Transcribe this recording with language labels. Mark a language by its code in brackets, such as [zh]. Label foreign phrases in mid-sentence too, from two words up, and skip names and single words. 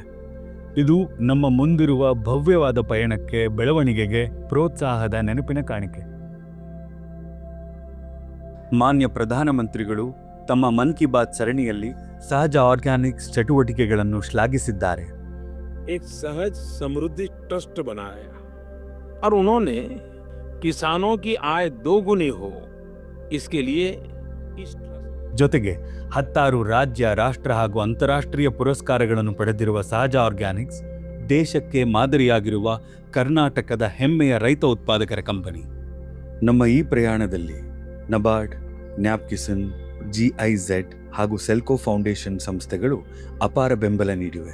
[kn] ಇದು ನಮ್ಮ ಮುಂದಿರುವ ಭವ್ಯವಾದ ಪಯಣಕ್ಕೆ, ಬೆಳವಣಿಗೆಗೆ ಪ್ರೋತ್ಸಾಹದ ನೆನಪಿನ ಕಾಣಿಕೆ. ಮಾನ್ಯ ಪ್ರಧಾನಮಂತ್ರಿಗಳು ತಮ್ಮ ಮನ್ ಕಿ ಬಾತ್ ಸರಣಿಯಲ್ಲಿ ಸಹಜ ಆರ್ಗ್ಯಾನಿಕ್ಸ್ ಚಟುವಟಿಕೆಗಳನ್ನು ಶ್ಲಾಘಿಸಿದ್ದಾರೆ. [hi] एक सहज समृद्धि ट्रस्ट बनाया और उन्होंने किसानों की आय दोगुनी हो, इसके लिए इस [kn] ಜೊತೆಗೆ 16 ರಾಜ್ಯ, ರಾಷ್ಟ್ರ ಹಾಗೂ ಅಂತಾರಾಷ್ಟ್ರೀಯ ಪುರಸ್ಕಾರಗಳನ್ನು ಪಡೆದಿರುವ ಸಹಜ ಆರ್ಗ್ಯಾನಿಕ್ಸ್ ದೇಶಕ್ಕೆ ಮಾದರಿಯಾಗಿರುವ ಕರ್ನಾಟಕದ ಹೆಮ್ಮೆಯ ರೈತ ಉತ್ಪಾದಕರ ಕಂಪನಿ. ನಮ್ಮ ಈ ಪ್ರಯಾಣದಲ್ಲಿ ನಬಾರ್ಡ್, ನ್ಯಾಪ್ಕಿಸನ್, GIZ ಹಾಗೂ ಸೆಲ್ಕೋ ಫೌಂಡೇಶನ್ ಸಂಸ್ಥೆಗಳು ಅಪಾರ ಬೆಂಬಲ ನೀಡಿವೆ.